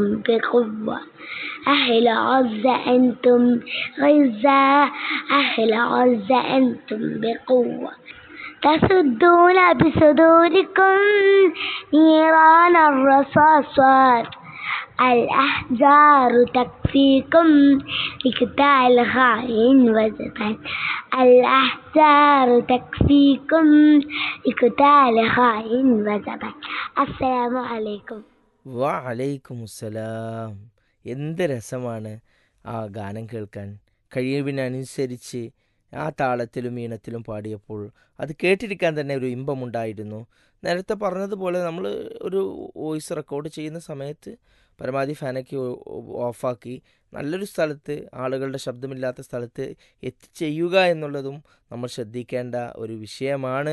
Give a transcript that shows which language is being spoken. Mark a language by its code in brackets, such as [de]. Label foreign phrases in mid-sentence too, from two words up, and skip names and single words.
[ar] بقوة أهل غزة أنتم غزة أهل غزة أنتم بقوة تسدون بصدوركم نيران الرصاصات الأحجار تكفيكم لقتال خائن وجبان الأحجار تكفيكم لقتال خائن وجبان السلام عليكم. وعليكم السلام. [ml] എന്ത് രസമാണ് ആ ഗാനം കേൾക്കാൻ. കഴിവിനനുസരിച്ച് ആ താളത്തിലും ഈണത്തിലും പാടിയപ്പോൾ അത് കേട്ടിരിക്കാൻ തന്നെ ഒരു ഇമ്പമുണ്ടായിരുന്നു. നേരത്തെ പറഞ്ഞതുപോലെ നമ്മൾ ഒരു വോയിസ് റെക്കോർഡ് ചെയ്യുന്ന സമയത്ത് പരമാവധി ഫാനൊക്കെ ഓഫാക്കി നല്ലൊരു സ്ഥലത്ത്, ആളുകളുടെ ശബ്ദമില്ലാത്ത സ്ഥലത്ത് എത്തിച്ചെയ്യുക എന്നുള്ളതും നമ്മൾ ശ്രദ്ധിക്കേണ്ട ഒരു വിഷയമാണ്.